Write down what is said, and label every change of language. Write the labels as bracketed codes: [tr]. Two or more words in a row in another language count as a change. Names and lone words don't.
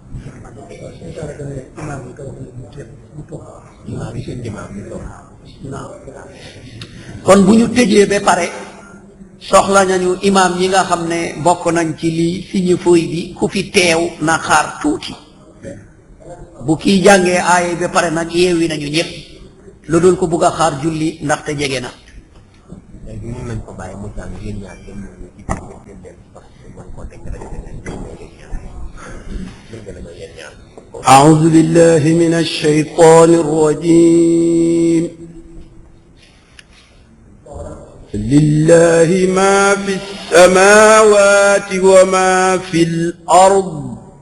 [wo] kon bu ñu tëjee ba pare soxla nañu imam yi nga xam ne bokk nañ ci lii signé feuille bi ku fi teew na xaar tuuti bu kii jàngee aaye ba pare nag yeewi nañu ñëpp lu dul ko bugg a xaar julli ndaxte jege na [ar] أعوذ بالله من الشيطان الرجيم لله ما في السماوات وما في الأرض